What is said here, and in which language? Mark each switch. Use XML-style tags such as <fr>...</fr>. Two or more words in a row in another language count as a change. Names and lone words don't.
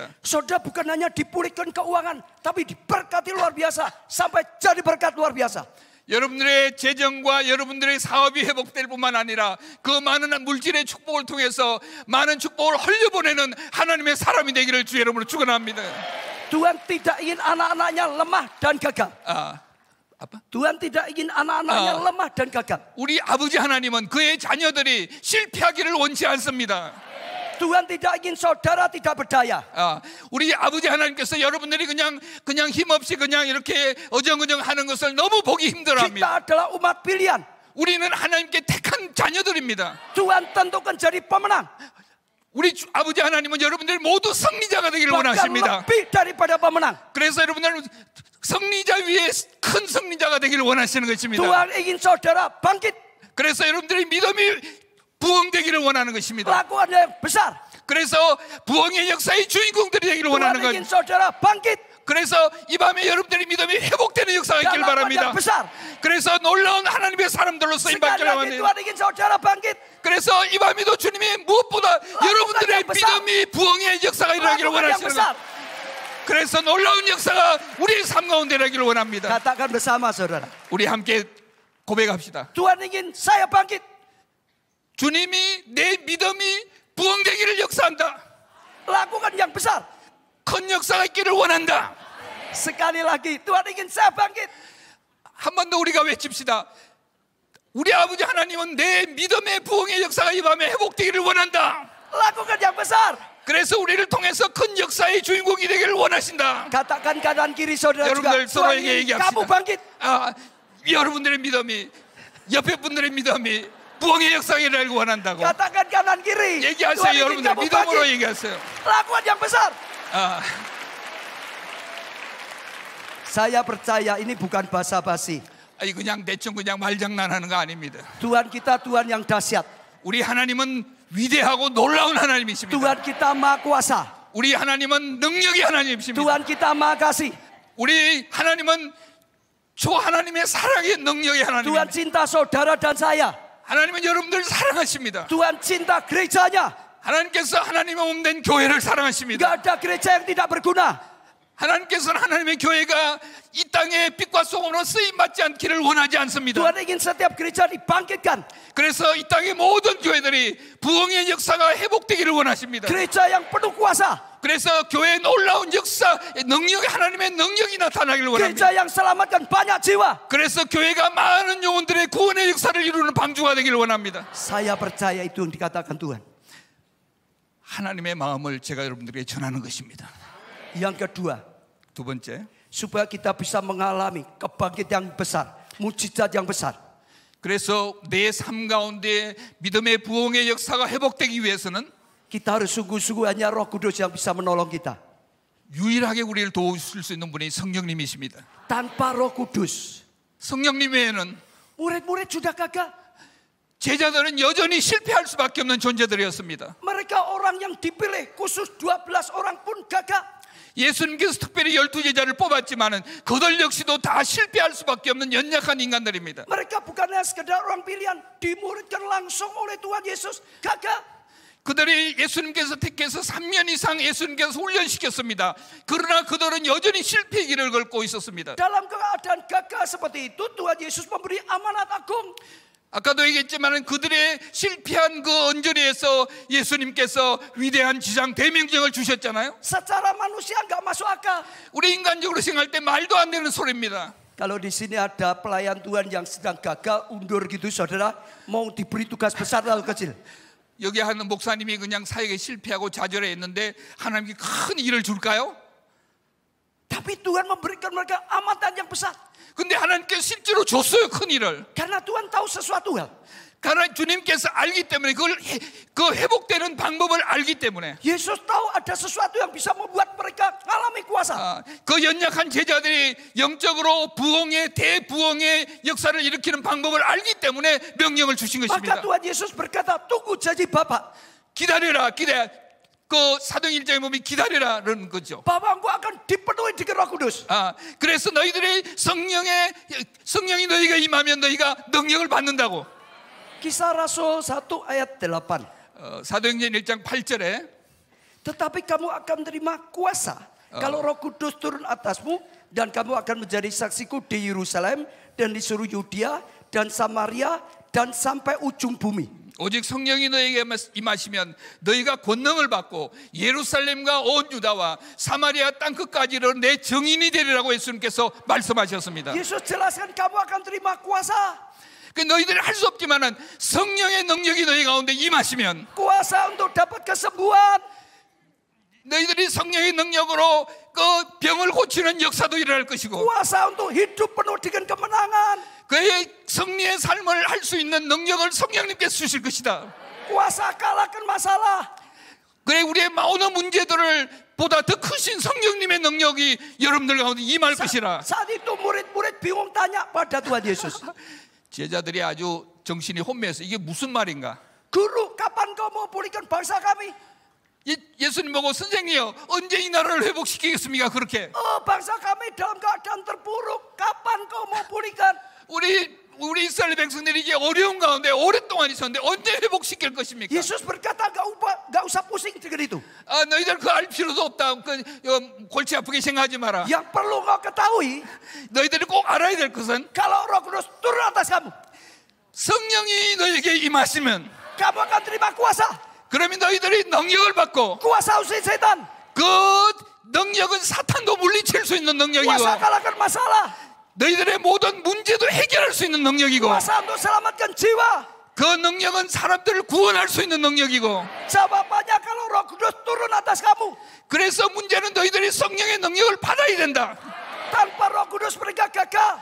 <id>Saudara bukan hanya dipulihkan keuangan, tapi diberkati luar biasa sampai jadi berkat luar biasa.</id> <ko>여러분들의 재정과 여러분들의 사업이 회복될 뿐만 아니라 그 많은 물질의 축복을 통해서 많은 축복을 흘려보내는 하나님의 사람이 되기를 주 여러분으로 축원합니다.</ko> <id>Tuhan tidak ingin anak-anaknya lemah dan gagal. Tuhan tidak ingin anak-anaknya lemah dan gagal.</id> <ko>우리 아버지 하나님은 그의 자녀들이 실패하기를 원치 않습니다.</ko> <id>Tuhan tidak ingin saudara tidak berdaya.</id> <ko>우리 아버지 하나님께서 여러분들이 그냥 힘없이 그냥 이렇게 어정어정 하는 것을 너무 보기 힘들어합니다.</ko> <id>Kita adalah umat pilihan.</id> <ko>우리는 하나님께 택한 자녀들입니다.</ko> <id>Tuhan tentukan jadi pemenang.</id> <ko>우리 아버지 하나님은 여러분들이 모두 승리자가 되기를</ko> <id>Bahkan</id> <ko>원하십니다.</ko> <id>lebih daripada pemenang.</id> <ko>그래서 여러분들은 승리자 위에 큰 승리자가 되기를 원하시는 것입니다.</ko> <id>Tuhan ingin saudara bangkit.</id> <ko>그래서 여러분들의 믿음이 부흥되기를 원하는 것입니다.</ko> <id>Lakukan yang besar.</id> <ko>그래서 부흥의 역사의 주인공들이 되기를 원하는</ko> <id>Tuhan ingin</id> <ko>것.</ko> <id>saudara bangkit.</id> <ko>그래서 이 밤에 여러분들의 믿음이 회복되는 역사가 있길 바랍니다. 그래서 놀라운 하나님의 사람들로 쓰임 받기를 원합니다. 그래서 이 밤에도 주님이 무엇보다 여러분들의 믿음이 부흥의 역사가 일어나기를 원하시는 것. 그래서 놀라운 역사가 우리의 삶 가운데 일어나기를 원합니다.</ko> <id>Katakan bersama saudara.</id> <ko>우리 함께 고백합시다.</ko> <id>Tuhan ingin saya bangkit.</id> <ko>주님이 내 믿음이 부흥되기를 역사한다.</ko> <id>Lakukan yang besar.</id> <ko>큰 역사가 있기를 원한다.</ko> <id>Sekali lagi, Tuhan ingin saya bangkit.</id> <ko>한 번 더 우리가 외칩시다. 우리 아버지 하나님은 내 믿음의 부흥의 역사가 이 밤에 회복되기를 원한다.</ko> <id>Lakukan yang besar.</id> <ko>그래서 우리를 통해서 큰 역사의 주인공이 되기를 원하신다.</ko> <id>Katakan kanan kiri saudara juga.</id> <ko>여러분들 서로에게</ko> <id>Kamu bangkit.</id> <ko>여러분들의 믿음이 옆에 분들의 믿음이 부흥의 역사가 일어나길 원한다고.</ko> <id>Katakan kanan kiri.</id> <ko>얘기하세요. 여러분들 믿음으로 얘기하세요.</ko> <id>Lakukan yang besar. Saya percaya ini bukan basa-basi.</id> <ko>그냥 대충 그냥 말장난하는 거 아닙니다.</ko> <id>Tuhan kita Tuhan yang dahsyat.</id> <ko>우리 하나님은 위대하고 놀라운 하나님이십니다.</ko> <id>Tuhan kita maha kuasa.</id> <ko>우리 하나님은 능력의 하나님이십니다.</ko> <id>Tuhan kita maha kasih.</id> <ko>우리 하나님은 저 하나님의 사랑의 능력의 하나님.</ko> <id>Tuhan cinta saudara dan saya.</id> <ko>하나님은 여러분들을 사랑하십니다.</ko> <id>Tuhan cinta gerejanya.</id> <ko>하나님께서 하나님의 몸된 교회를 사랑하십니다.</ko> <id>Gak ada gereja yang tidak berguna.</id> <ko>하나님께서는 하나님의 교회가 이 땅에 빛과 소금으로 쓰임받지 않기를 원하지 않습니다.</ko> <id>Tuhan ingin setiap gereja dibangkitkan.</id> <ko>그래서 이 땅의 모든 교회들이 부흥의 역사가 회복되기를 원하십니다.</ko> <id>Gereja yang penuh kuasa.</id> <ko>그래서 교회의 놀라운 역사, 능력이 하나님의 능력이 나타나기를 원합니다.</ko> <id>Gereja yang selamatkan banyak jiwa.</id> <ko>그래서 교회가 많은 영혼들의 구원의 역사를 이루는 방주가 되기를 원합니다.</ko> <id>Saya percaya itu yang dikatakan Tuhan.</id> <ko>하나님의 마음을 제가 여러분들에게 전하는 것입니다.</ko> <id>Yang kedua,</id> <ko>두 번째,</ko> <id>supaya kita bisa mengalami kebangkitan yang besar, mujizat yang besar.</id> <ko>그래서 내 삶 가운데 믿음의 부흥의 역사가 회복되기 위해서는</ko> <id>Kita harus sungguh-sungguh hanya Roh Kudus yang bisa menolong kita.</id> <ko>유일하게 우리를 도우실 수 있는 분이 성령님이십니다.</ko> <id>Tanpa Roh Kudus,</id> <ko>성령님 외에는</ko> <id>murid-murid sudah gagal.</id> <ko>제자들은 여전히 실패할 수밖에 없는 존재들이었습니다.</ko> <id>Mereka orang yang dipilih, khusus 12 orang pun gagal.</id> <ko>예수님께서 특별히 12제자를 뽑았지만은 그들 역시도 다 실패할 수밖에 없는 연약한 인간들입니다.</ko> <id>Mereka bukannya sekedar orang pilihan, dimuridkan langsung oleh Tuhan Yesus, gagal.</id> <ko>그들이 예수님께서 택해서 3년 이상 예수님께서 훈련시켰습니다. 그러나 그들은 여전히 실패의 길을 걷고 있었습니다.</ko> <id>Dalam keadaan gagal seperti itu, Tuhan Yesus memberi amanat agung.</id> <ko>아까도 얘기했지만 그들의 실패한 그 언저리에서 예수님께서 위대한 지상 대명령을 주셨잖아요.</ko> <id>Secara manusia nggak masuk akal.</id> <ko>우리 인간적으로 생각할 때 말도 안 되는 소리입니다.</ko> <id>Kalau di sini ada pelayan Tuhan yang sedang gagal, undur gitu, saudara, mau diberi tugas besar atau kecil?</id> <ko>여기 하는 목사님이 그냥 사역에 실패하고 좌절했는데 하나님께 큰 일을 줄까요?</ko> <id>Tapi Tuhan memberikan mereka amanat yang besar.</id> <ko>근데 하나님께서 실제로 줬어요, 큰 일을.</ko> <id>Karena Tuhan tahu sesuatu hal.</id> <ko>karena 주님께서 알기 때문에 그 회복되는 방법을 알기 때문에.</ko> <id>Yesus tahu ada sesuatu yang bisa membuat mereka mengalami kuasa.</id> <ko>그 연약한 제자들이 영적으로 부흥의 대부흥의 역사를 일으키는 방법을 알기 때문에 명령을 주신 것입니다.</ko> <id>Maka Tuhan Yesus berkata, tunggu janji Bapa.</id> <ko>기다려라, 기다려. 그 사도행 1장에 보면 기다리라는 거죠.</ko> <id>Bapaku akan dipenuhi dengan Roh Kudus.</id> <ko>그래서 너희들의 성령이 너희가 임하면 너희가 능력을 받는다고.</ko> <id>Kisah Rasul 1 ayat 8.</id> <ko>사도행전 1장 8절에</ko> <id>tetapi kamu akan menerima kuasa kalau Roh Kudus turun atasmu dan kamu akan menjadi saksiku di Yerusalem dan di seluruh Yudea dan Samaria dan sampai ujung bumi.</id> <ko>오직 성령이 너에게 임하시면 너희가 권능을 받고 예루살렘과 온 유다와 사마리아 땅 끝까지로 내 증인이 되리라고 예수님께서 말씀하셨습니다.</ko> <id>Yesus jelaskan kamu akan terima kuasa.</id> <ko>그 너희들이 할 수 없지만은 성령의 능력이 너희 가운데 임하시면</ko> <id>kuasa untuk dapat kesembuhan.</id> <ko>너희들이 성령의 능력으로 그 병을 고치는 역사도 일어날 것이고</ko> <id>kuasa untuk hidup penuh dengan kemenangan.</id> <ko>그의 승리의 삶을 할 수 있는 능력을 성령님께서 주실 것이다.</ko> <id>kuasa kalahkan masalah.</id> <ko>그래 우리의 모든 문제들을 보다 더 크신 성령님의 능력이 여러분들 가운데 임할 것이라.</ko> <id>Saat itu murid-murid bingung tanya pada Tuhan Yesus.</id> <ko>제자들이 아주 정신이 혼미해서 이게 무슨 말인가?</ko> <id>Guru, kapan kau mau pulihkan bangsa kami?</id> <ko>예수님 보고 선생님이요 언제 이 나라를 회복시키겠습니까? 그렇게.</ko> <id>bangsa kami dalam keadaan terpuruk. Kapan kau mau pulihkan?</id> <ko>우리 이스라엘 백성들이 이게 어려운 가운데 오랫동안 있었는데 언제 회복시킬 것입니까?</ko> <id>Yesus berkata gak usah pusing dengan itu.</id> <ko>너희들 그거 알 필요도 없다. 골치 아프게 생각하지 마라.</ko> <id>Yang perlu kau ketahui,</id> <ko>너희들이 꼭 알아야 될 것은</ko> <id>kalau Roh Kudus turun atas kamu,</id> <ko>성령이 너에게 임하시면</ko> <id>kamu akan terima kuasa.</id> <ko>그러면 너희들이 능력을 받고</ko> <id>kuasa usir setan.</id> <ko>그 능력은 사탄도 물리칠 수 있는 능력이고</ko> <id>kuasa kalahkan masalah.</id> <ko>너희들의 모든 문제도 해결할 수 있는 능력이고</ko> <id>kuasa untuk selamatkan jiwa.</id> <ko>그 능력은 사람들을 구원할 수 있는 능력이고</ko> <id>jawabannya kalau Roh Kudus turun atas kamu.</id> <ko>그래서 문제는 너희들이 성령의 능력을 받아야 된다.</ko> <id>tanpa Roh Kudus mereka gagal.</id>